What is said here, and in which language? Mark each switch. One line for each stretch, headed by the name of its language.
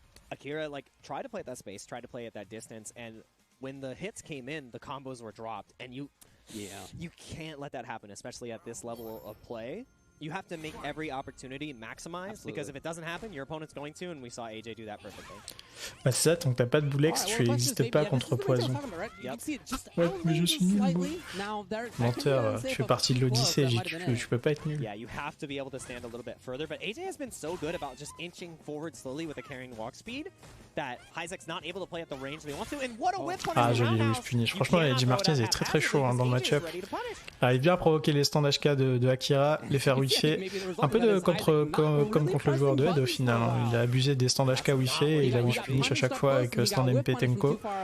English: Akira tried to play at that space, tried to play at that distance, and when the hits came in, the combos were dropped, and you can't let that happen, especially at this level of play. You have to make every opportunity maximize, because if it doesn't happen, your opponent's going to, and we saw AJ do that perfectly.
French: Bah c'est ça, tant que t'as pas de boulex, tu n'existes pas contre poison. Ouais, mais je suis nul, moi. Menteur, tu fais partie de l'Odyssée, tu peux pas être nul.
English: Yeah, you have to be able to stand a little bit further, but AJ has been so good about just inching forward slowly with a carrying walk speed that Isaac's not able to play at the range that he wants to, and what a whip punish.
French: Ah, joli le whip punish. Franchement, AJ Martinez est très chaud hein, dans le match-up. Arrive bien à provoquer les stands HK de Akira, les faire wifier. Un peu comme contre le joueur de Head au final. Hein. Il a abusé des stands HK wifi et il a whip punish à chaque fois avec stand MP Tenko.